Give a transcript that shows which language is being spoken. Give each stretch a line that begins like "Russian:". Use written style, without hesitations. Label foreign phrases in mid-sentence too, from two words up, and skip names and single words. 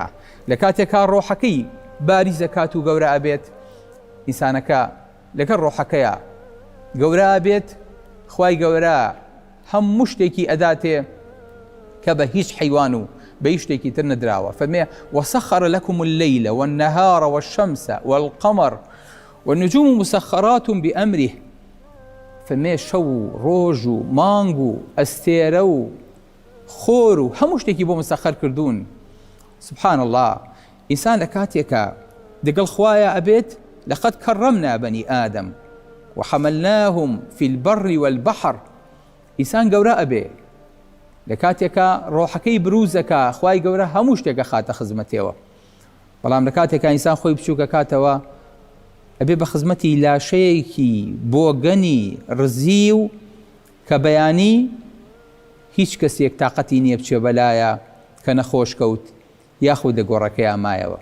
Central Kurdish: لە کاتێکا ڕۆحەکەی باریزە کات و گەورە ئەبێت، ئینسانەکە لەگەڵ ڕۆحەکەیە گەورە ئەبێت، خوای گەورە هەموو شتێکی ئەداتێ کە بە هیچ حیوان و بە هیچ شتێکی تر نەدراوە.
Arabic: فەرمێ وسخر لكم الليل والنهار والشمس والقمر والنجوم مسخرات بأمره،
Central Kurdish: فەرمێ شەو و ڕۆژ و مانگ و ئەستێرە و خۆر و هەموو شتێکی بۆ مسەخەر کردوون.
Arabic: سبحان الله،
Central Kurdish: ئینسان لە کاتێکە دەگەڵ خوایە ئەبێت
Arabic: لەقەد کەڕەمنا بەنی ئادەم وحەمەلناهم في البر والبحر،
Central Kurdish: ئینسان گەورە ئەبێ لە کاتێکە ڕۆحەکەی بروزەکە خوای گەورە هەموو شتێکە خاتە خزمەتێوە. بەڵام لە کاتێکە ئینسان خۆی بچووکە کاتەوە ئەبێ بە خزمەتی لاشەیەکی بۆ گەنی ڕزی و کە بەیانی هیچ کەسێک تااقەتی نییە بچێ بەلایە کە نەخۆش کەوت یاخود دەگۆڕەکەیان مایەوە.